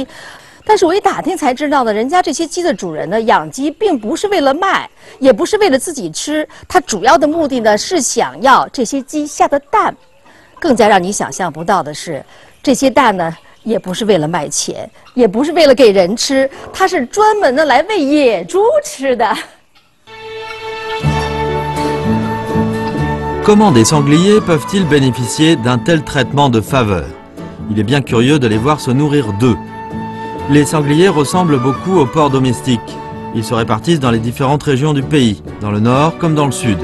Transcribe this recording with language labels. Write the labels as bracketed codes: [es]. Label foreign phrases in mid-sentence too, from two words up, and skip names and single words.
[zh] 但是我一打听才知道呢，人家这些鸡的主人呢，养鸡并不是为了卖，也不是为了自己吃，他主要的目的呢是想要这些鸡下的蛋。更加让你想象不到的是，这些蛋呢，也不是为了卖钱，也不是为了给人吃，它是专门的来喂野猪吃的。 [fr] Comment des sangliers peuvent-ils bénéficier d'un tel traitement de faveur? Il est bien curieux de les voir se nourrir d'œufs. Les sangliers ressemblent beaucoup aux porcs domestiques. Ils se répartissent dans les différentes régions du pays, dans le nord comme dans le sud.